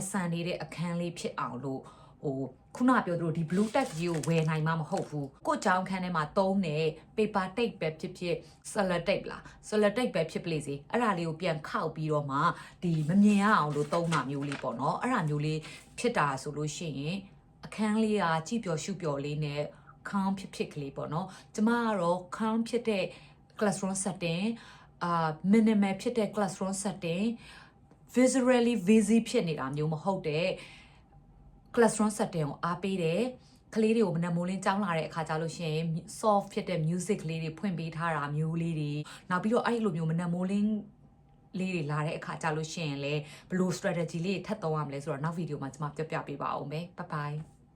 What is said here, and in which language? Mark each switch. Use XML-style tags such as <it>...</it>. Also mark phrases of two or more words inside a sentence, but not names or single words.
<my>ဆန်နေတဲ့အခန်းလေးဖြစ်အောင်လို့ခုနပြောသလိုဒီ</my> <en>blue tag</en> <my>ကြီးကိုဝယ်နိုင်မှာမဟုတ်ဘူးကိုကြောင်ခန်းထဲမှာသုံးတဲ့</my> <en>paper tape</en> <my>ပဲဖြစ်</my> <en>cello tape</en> <my>လား</my> <en>cello tape</en> <my>ပဲဖြစ်ပလိစီအဲ့ဒါလေးကိုပြန်ခောက်ပြီးတော့မှဒီမမြင်ရအောင်လို့သုံးတာမျိုးလေးပေါ့နော်အဲ့ဒါမျိုးလေးဖြစ်တာဆိုလို့ရှိရင်အခန်းလေးကကြည်ပျော်ရှုပျော်လေးနဲ့ခေါင်းဖြစ်ကလေးပေါ့နော်ကျမကတော့ခေါင်းဖြစ်တဲ့</my> <en>classroom setting</en> <my>minimal ဖြစ်တဲ့</my> <en>classroom setting visually busy</en> <my>ဖြစ်နေတာမျိုးမဟုတ်တဲ့</my> <en>classroom setting</en> <my>ကိုအားပေးတယ်ကလေးတွေကိုမနက်မိုးလင်းကြောင်းလာတဲ့အခါကျလို့ရှိရင် soft ဖြစ်တဲ့ music လေးတွေဖွင့်ပေးထားတာမျိုးလေးတွေနောက်ပြီးတော့အဲ့လိုမျိုးမနက်မိုးလင်းလေးတွေလာတဲ့အခါကျလို့ရှိရင်လည်းဘယ်လို strategy လေးထပ်သုံးရမလဲဆိုတော့နောက်ဗီဒီယိုမှာကျွန်မပြပြပေးပါအောင်မယ်</my> <en>bye bye</en>